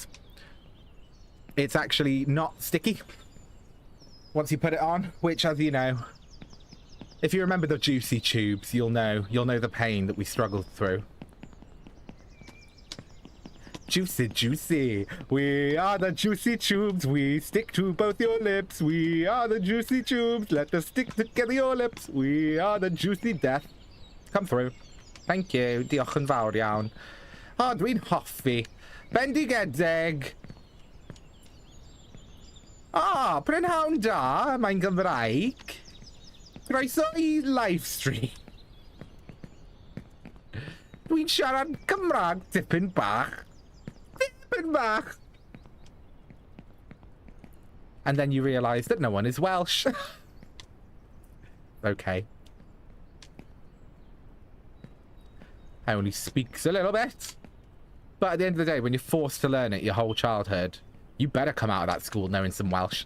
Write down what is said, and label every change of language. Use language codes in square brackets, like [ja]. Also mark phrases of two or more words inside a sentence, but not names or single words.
[en] It's actually not sticky once you put it on, which, as you know, if you remember the juicy tubes, you'll know the pain that we struggled through. Juicy, juicy. We are the juicy tubes. We stick to both your lips. We are the juicy tubes. Let us stick together your lips. We are the juicy death. Come through. Thank you. [cy] Diolch yn fawr iawn. O, dwi'n hoffi. Bendigedig. Ah, prynhawn da, mae'n Gymraeg. Croeso I livestream. Dwi'n siarad Cymraeg dipyn bach. Dipyn bach. [en] And then you realise that no one is Welsh. Okay. I only speaks a little bit. But at the end of the day, when you're forced to learn it your whole childhood, you better come out of that school knowing some Welsh.